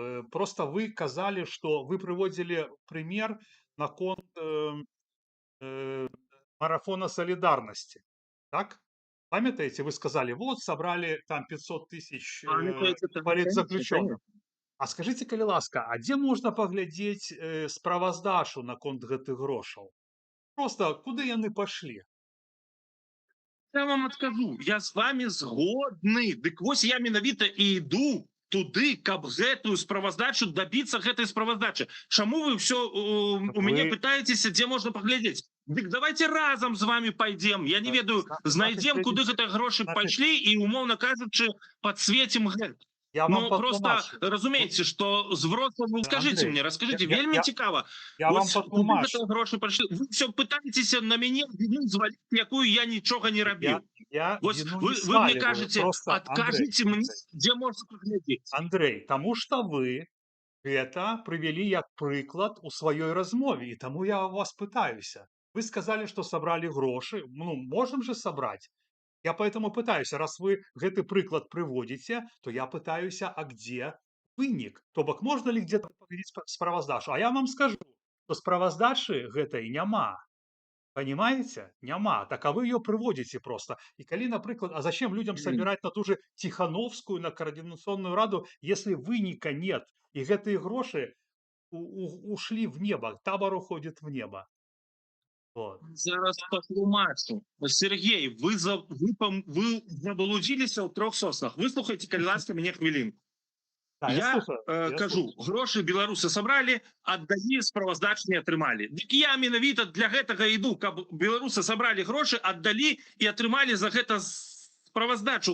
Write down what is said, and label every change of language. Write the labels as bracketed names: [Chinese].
[Russian] Просто вы казали, что вы приводили пример наконт марафона солидарности. Так? Памятаете, вы сказали, вот собрали там 500 тысяч политзаключенных. [Belarusian] А скажите, калі ласка, а дзе можна паглядзець справаздачу наконт гэтых грошаў? Просто куды яны пашлі? Я вам адкажу, я з вами згодны. Дык вось я менавіта і іду туды, каб гэтую справаздачу дабіцца гэтай справаздачы. Чаму вы все у мяне пытаецеся, дзе можна паглядзець? Дык давайте разам з вами пойдем. Я не ведаю, знайдзем, куды гэтыя грошы пайшлі і, умоўна кажучы, подсветім гэта. Ну, просто разумееце, што з Вроцлаву, скажите мне, расскажите, вельмі цікава. Куды гэтыя грошы пайшлі? Вы все пытаецеся на мяне віну зваліць, якую я нічога не рабіў. Вы мне кажете, адкажыце мне, дзе можна паглядзець. Андрей, таму што вы гэта прывялі як прыклад у сваёй размове, і таму я вас пытаюся. [Russian] Вы сказали, что собрали грошы, ну, можем же собрать. Я поэтому пытаюсь, [Belarusian] раз вы гэты прыклад прыводзіце, то я пытаюся, а где вынік? То бок можна ли где-то паглядзець справаздачу? А я вам скажу, что справаздачы гэтай няма. [Russian] Понимаете? [Belarusian] Няма. [Russian] Так а вы ее приводите просто. И коли, например, а зачем людям собирать на ту же Тихановскую, на координационную раду, если выника нет, и гэтые гроши ушли в небо, табор уходит в небо. Вот. [Belarusian] Зараз патлумачу. Сергей, вы заблудзіліся ў 3 соснах. Выслухайце, калі ласка, мяне хвілінку. [Russian] Да, я Я слушаю, я [Belarusian] кажу, [Russian] слушаю. [Belarusian] грошы беларусы сабралі, аддалі, справаздачы не атрымалі. Дык я менавіта для гэтага іду, каб беларусы сабралі грошы, аддалі і атрымалі за гэта справаздачу.